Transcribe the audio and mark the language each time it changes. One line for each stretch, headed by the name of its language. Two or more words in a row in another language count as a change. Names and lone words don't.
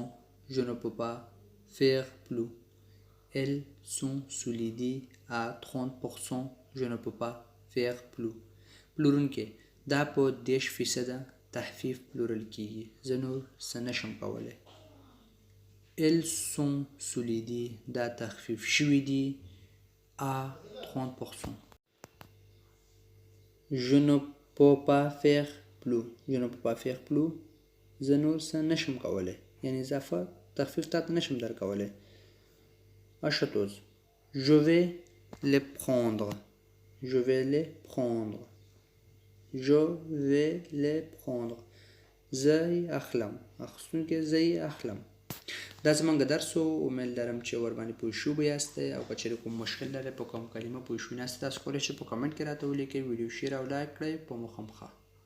French: je ne peux pas faire plus. elles sont solidées à 30%. je ne peux pas faire plus.
Pashto: پلورونکی دا په 10% تخفیف پلورل کیږي، زه نور څه نشم کولی.
French: elles sont solidées
Pashto: دا تخفیف شوي دي
French: à 30%. je ne peux pas faire plus. je ne peux pas faire plus
Pashto: زه نور څه نشم کولی، یعنی اضافه تخفیف تا ته نشم در کولی.
French: acheteuse je vais les prendre. je vais les prendre. je vais les prendre
Pashto: زه یې اخلم. اخیستونکی زه یې اخلم. دا زمونږ درس و، امید لرم چې ورباندې پوه شوي یاستئ او که چېرې کوم مشکل لرئ په کوم کلمه پوه شوي ناستئ تاسو کولی شئ په کمنټ کې راته ولیکئ. ویډیو شیر او لایک کړئ په مو خامخا.